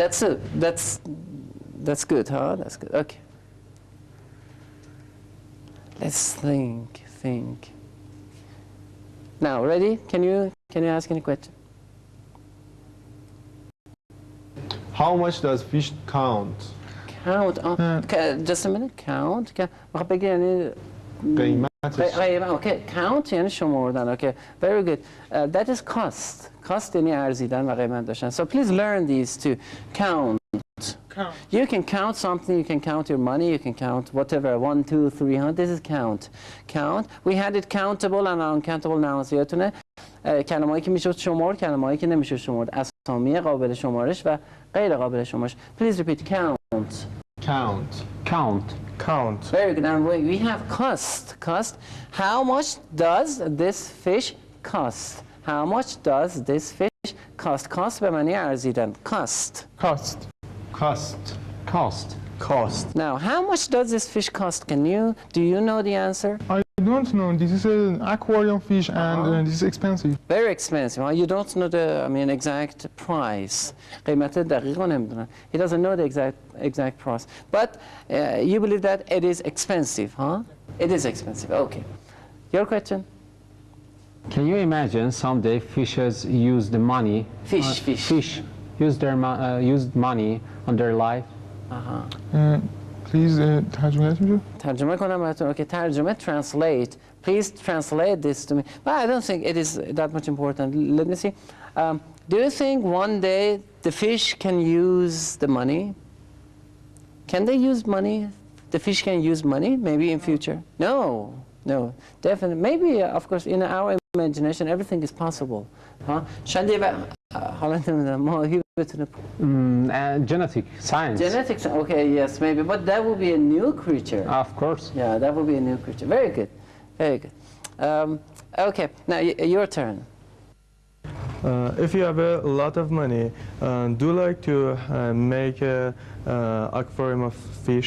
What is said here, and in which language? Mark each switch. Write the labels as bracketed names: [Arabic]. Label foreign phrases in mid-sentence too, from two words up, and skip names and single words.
[English] That's good, huh? That's good. Okay. Let's think. Now, ready? Can you ask any question? How much does fish count? Count. Just a minute. Count. [Persian] بخوام بگی یعنی قیمتش. [English] Okay. Count [Persian] یعنی شمردن. [English] Okay. Very good. That is cost. [Persian] Cost یعنی ارزیدن و قیمت داشتن. [English] So please learn these two. Count. You can count something. You can count your money. You can count whatever. 1, 2, 300. This is count. Count. We had it countable and uncountable nouns. [Persian] یادتونه کلمه‌ای که میشد شمرد، کلمه‌ای که نمیشد شمرد. اسامی قابل شمارش و غیر قابل شمارش. [English] Please repeat. Count. Very good. And we have cost. How much does this fish cost? How much does this fish cost? [Persian] Cost به معنی ارزیدن. [English] Cost. Now, how much does this fish cost? Do you know the answer? I don't know. This is an aquarium fish, and this is expensive. Very expensive. Huh? You don't know the exact price. [Persian] قیمت دقیق رو نمیدونن. [English] He doesn't know the exact price. But you believe that it is expensive, huh? It is expensive. Okay. Your question? Can you imagine someday fishes use the money? Fish use their used money on their life. Please [Persian] ترجمه کنم براتون. Okay, ترجمه. [English] Translate. Please translate this to me. But I don't think it is that much important. Let me see. Do you think one day the fish can use the money? Can they use money? The fish can use money maybe in future? No, definitely. Maybe, of course, in our imagination, everything is possible. [Persian] شاید حالا نمیدونم ماهی بتونه [English] Genetic science. Genetics, okay, yes, maybe, but that would be a new creature. Of course. Yeah, that would be a new creature. Very good. Okay, now your turn. If you have a lot of money, do you like to make an aquarium of fish?